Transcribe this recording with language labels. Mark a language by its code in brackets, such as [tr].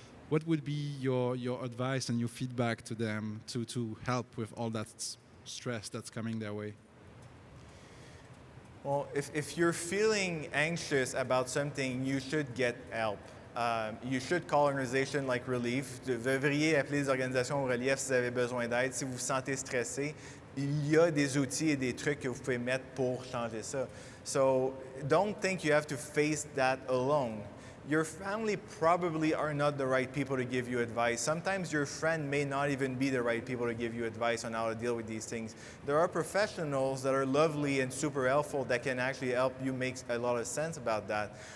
[en] What would be your advice and your feedback to them to help with all that stress that's coming their way? Well, if you're feeling anxious about something, you should get help. You should call an organization like Relief. [fr] Vous devriez appeler les organisations Relief si vous avez besoin d'aide. Si vous vous sentez stressé, il y a des outils et des trucs que vous pouvez mettre pour changer ça. [en] So don't think you have to face that alone. Your family probably are not the right people to give you advice. Sometimes your friend may not even be the right people to give you advice on how to deal with these things. There are professionals that are lovely and super helpful that can actually help you make a lot of sense about that.